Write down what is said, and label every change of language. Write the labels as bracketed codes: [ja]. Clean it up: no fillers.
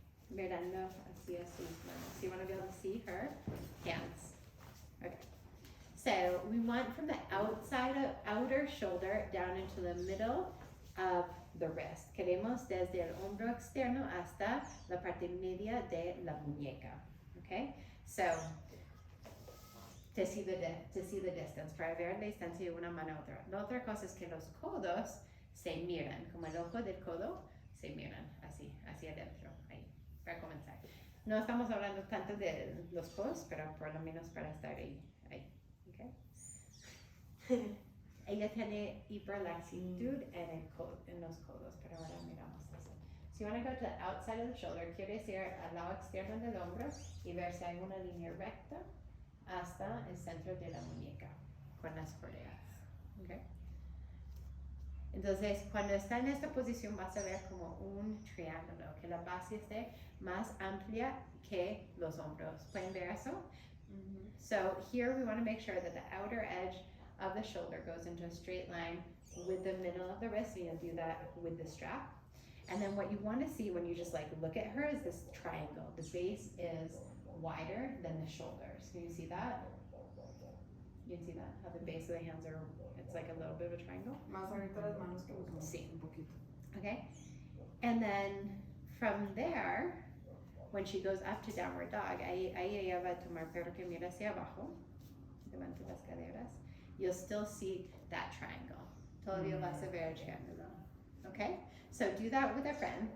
[es] Mirando hacia sus manos. [en] So you want to be able to see her hands. Okay. So we want from the outer shoulder down into the middle of the wrist. [es] Queremos desde el hombro externo hasta la parte media de la muñeca. Okay? [en] So to see the distance, [es] para ver la distancia de una mano a otra. La otra cosa es que los codos se miran, como el ojo del codo se miran así, hacia adentro, ahí, para comenzar. No estamos hablando tanto de los codos, pero por lo menos para estar ahí, ¿ok? Ella tiene hiperlaxitud en los codos, pero ahora miramos eso. [en] So you want to go to the outside of the shoulder, [es] quieres ir al lado externo del hombro y ver si hay una línea recta hasta el centro de la muñeca con las correas, ¿ok? Entonces, cuando está en esta posición vas a ver como un triángulo, que la base esté más amplia que los hombros. ¿Pueden ver eso? [en] So here we want to make sure that the outer edge of the shoulder goes into a straight line with the middle of the wrist, and you'll do that with the strap. And then what you want to see when you just like look at her is this triangle. The base is wider than the shoulders. Can you see that? You can see that? How the base of the hands are, it's like a little bit of a triangle? [es] Más abiertas las manos que los hombros. Sí. Un poquito. [en] Okay? And then from there, when she goes up to downward dog, [es] ahí ella va a tomar, pero que mira hacia abajo, levante las caderas, [en] you'll still see that triangle. [es] Todavía vas a ver el triángulo. [en] Okay? So do that with a friend.